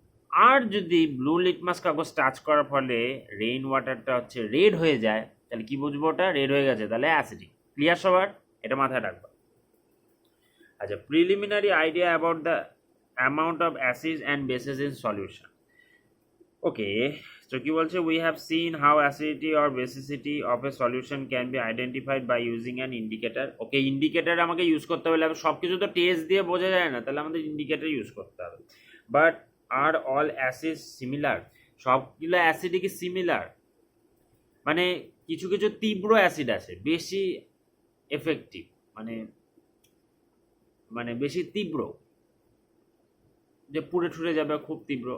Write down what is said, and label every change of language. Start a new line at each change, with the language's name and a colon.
Bangla: আর যদি blue litmus কাগজ touch করার ফলে রেইন ওয়াটারটা হচ্ছে রেড হয়ে যায়, তাহলে কি বুঝবো ওটা রেড হয়ে গেছে, তাহলে অ্যাসিডিক। ক্লিয়ার সবার, এটা মাথায় রাখবা। আচ্ছা,
English: Preliminary idea about the amount of acid and bases in solution. Okay, so
Bangla: কি বলছে,
English: we have seen how acidity or basicity of a solution can be identified by using an indicator.
Bangla: Okay, indicator আমাকে use করতে হবে, সব কিছু তো test দিয়ে বোঝা যায় না, তাহলে আমাদের ইন্ডিকেটার ইউজ করতে হবে।
English: but are all acid similar,
Bangla: সবগুলো অ্যাসিডই কি সিমিলার, মানে কিছু কিছু তীব্র অ্যাসিড আছে বেশি এফেক্টিভ, মানে মানে বেশি তীব্র, যে পুড়ে ঠুরে যাবে খুব তীব্র।